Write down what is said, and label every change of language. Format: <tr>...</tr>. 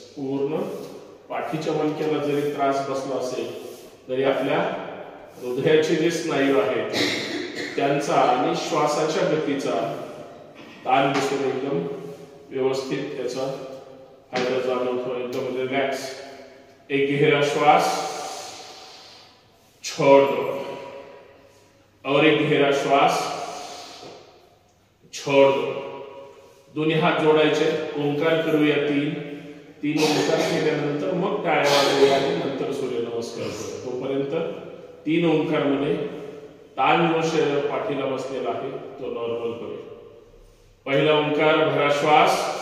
<mr>पूर्ण पाठीच्या मणक्याला जरी त्रास बसला असेल तरी आपल्या हृदयाचे जे स्नायू आहेत त्यांचा आणि श्वासाच्या गतीचा ताण बसून एकदम व्यवस्थित त्याचा फायदा जाणवतो. एकदम रिलॅक्स.</mr> <hi>एक गहरा श्वास छोड़ दो और एक गहरा श्वास छोड़ दो.</hi> <mr>दोन्ही हात जोडायचे. ओंकार करूया 3 ओंकार केल्यानंतर मग टाळ्या वाजवूया आणि नंतर सूर्यनमस्कार करूया. तोपर्यंत 3 ओंकार मध्ये ताण जो पाठीला बसलेला आहे तो नॉर्मल करूया. पहिला ओंकार भरा श्वास.</mr>